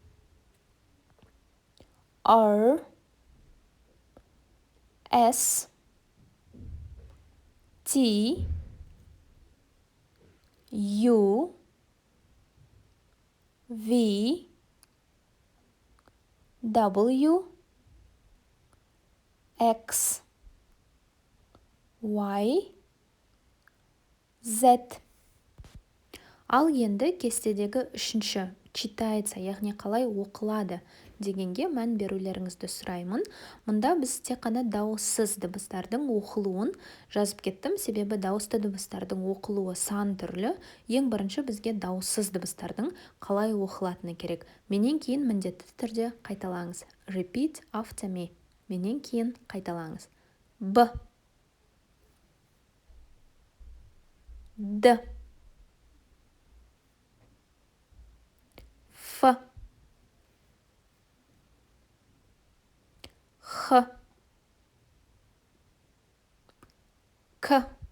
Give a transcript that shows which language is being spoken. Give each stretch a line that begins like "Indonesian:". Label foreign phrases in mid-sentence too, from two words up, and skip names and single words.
English: R, S, T, U, V, W, X, Y, Z.
Kazakh: Ал енді кестедегі үшінші читается, яғни қалай оқылады дегенге мән берулеріңізді сұраймын. Мұнда біз тек қана дауыссыз дыбыстардың оқылуын жазып кеттім, себебі дауысты дыбыстардың оқылуы сан түрлі. Ең бірінші бізге дауыссыз дыбыстардың қалай оқылатыны керек. Менен кейін міндетті түрде қайталаңыз.
English: Repeat after me.
Kazakh: Менен кейін қайталаңыз. Б, Д, Ф, Х, К,